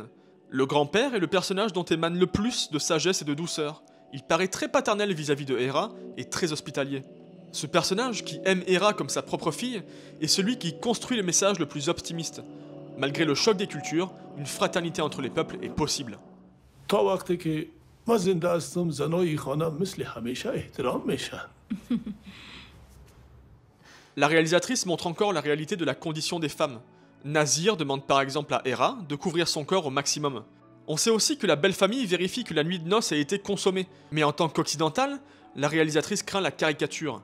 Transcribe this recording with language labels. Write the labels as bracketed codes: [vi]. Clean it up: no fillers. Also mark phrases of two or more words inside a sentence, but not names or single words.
[fr] Le grand-père est le personnage dont émane le plus de sagesse et de douceur. Il paraît très paternel vis-à-vis de Hera et très hospitalier. Ce personnage, qui aime Hera comme sa propre fille, est celui qui construit le message le plus optimiste. Malgré le choc des cultures, une fraternité entre les peuples est possible. [fa] تا وقتی که ما زنده هستم زنای خانه مثل همیشه احترام میشن. [fr] La réalisatrice montre encore la réalité de la condition des femmes. Nazir demande par exemple à Hera de couvrir son corps au maximum. On sait aussi que la belle famille vérifie que la nuit de noces a été consommée, mais en tant qu'occidentale, la réalisatrice craint la caricature.